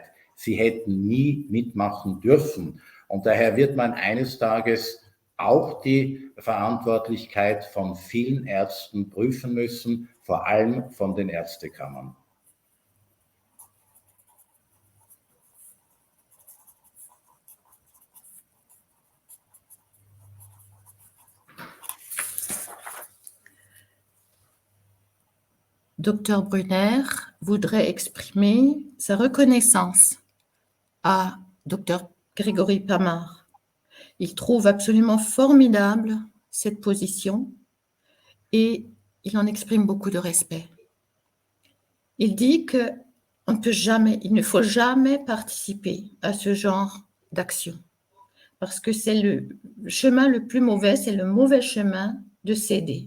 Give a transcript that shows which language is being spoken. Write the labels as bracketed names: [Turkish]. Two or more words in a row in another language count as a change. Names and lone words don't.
[German] Sie hätten nie mitmachen dürfen. Und daher wird man eines Tages auch die Verantwortlichkeit von vielen Ärzten prüfen müssen, vor allem von den Ärztekammern. [French] Dr Brunner voudrait exprimer sa reconnaissance à Dr Grégory Pamart. Il trouve absolument formidable cette position et il en exprime beaucoup de respect. Il dit que il ne faut jamais participer à ce genre d'action parce que c'est le chemin le plus mauvais, c'est le mauvais chemin de céder.